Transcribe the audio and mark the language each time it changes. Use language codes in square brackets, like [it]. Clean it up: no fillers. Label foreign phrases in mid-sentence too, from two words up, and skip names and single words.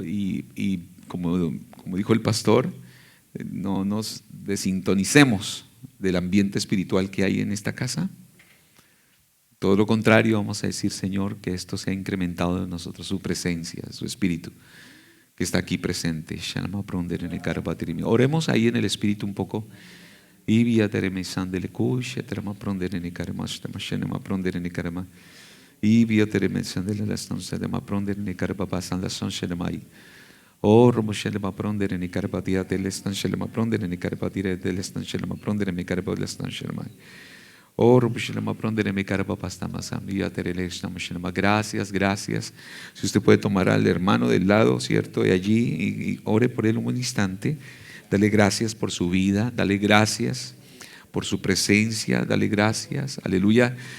[es] Y como dijo el pastor, no nos desintonicemos del ambiente espiritual que hay en esta casa. Todo lo contrario, vamos a decir, Señor, que esto sea incrementado en nosotros, su presencia, su espíritu que está aquí presente. Oremos ahí en el espíritu un poco. Oh, Romoshele ma prondere ni carpatia dell'estanchele ma prondere ni carpatire dell'estanchele ma prondere mi carpa dell'estanchele mai. Oh, Romoshele ma prondere mi carpa pasta masam ya terelextamoshele ma. Gracias, gracias. Si usted puede tomar al hermano del lado, cierto, de allí y ore por él un instante. Dale gracias por su vida, dale gracias por su presencia, dale gracias. Aleluya.